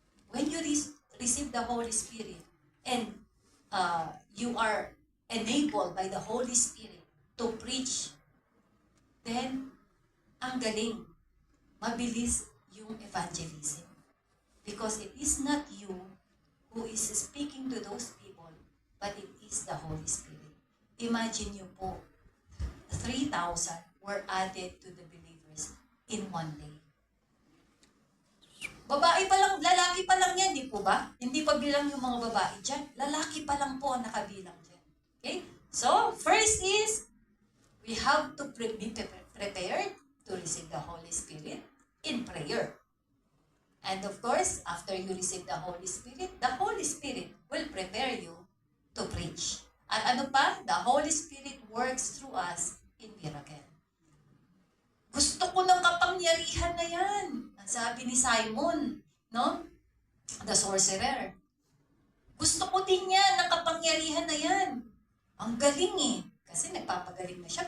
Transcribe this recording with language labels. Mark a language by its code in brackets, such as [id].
[en] When you receive the Holy Spirit, and you are enabled by the Holy Spirit to preach, then [tl] ang galing, mabilis yung evangelism. [en] Because it is not you who is speaking to those people, but it is the Holy Spirit. Imagine [tl] nyo po, [en] 3,000 were added to the believers in one day. [tl] Babae pa lang, lalaki pa lang yan, di po ba? Hindi pa bilang yung mga babae dyan. Lalaki pa lang po ang nakabilang dyan. [en] Okay? So, first is, we have to be prepared to receive the Holy Spirit in prayer. And of course, after you receive the Holy Spirit will prepare you to preach. [tl] At ano pa? [en] The Holy Spirit works through us in miracle. [tl] Gusto ko ng kapangyarihan na yan. Ang sabi ni Simon, no? [en] The sorcerer. [tl] Gusto ko din yan, ng kapangyarihan na yan. Ang galing eh. Kasi nagpapagaling na siya.